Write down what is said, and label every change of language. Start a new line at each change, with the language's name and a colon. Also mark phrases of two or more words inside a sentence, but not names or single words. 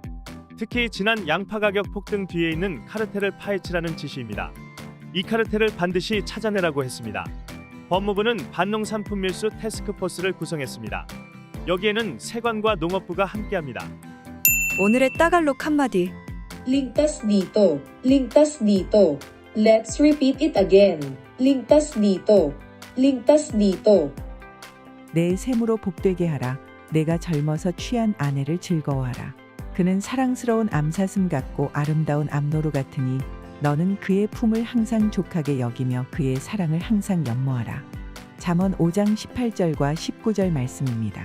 Korean: 특히 지난 양파 가격 폭등 뒤에 있는 카르텔을 파헤치라는 지시입니다. 이 카르텔을 반드시 찾아내라고 했습니다. 법무부는 반농산품 밀수 태스크포스를 구성했습니다. 여기에는 세관과 농업부가 함께합니다. 오늘의 따갈록 한마디.
Filipino: Ligtas dito. Ligtas dito.
English: Let's repeat it again.
Filipino: Ligtas dito. Ligtas dito.
Korean: 내 샘으로 복되게 하라. 내가 젊어서 취한 아내를 즐거워하라. 그는 사랑스러운 암사슴 같고 아름다운 암노루 같으니 너는 그의 품을 항상 족하게 여기며 그의 사랑을 항상 연모하라. 잠언 5장 18절과 19절 말씀입니다.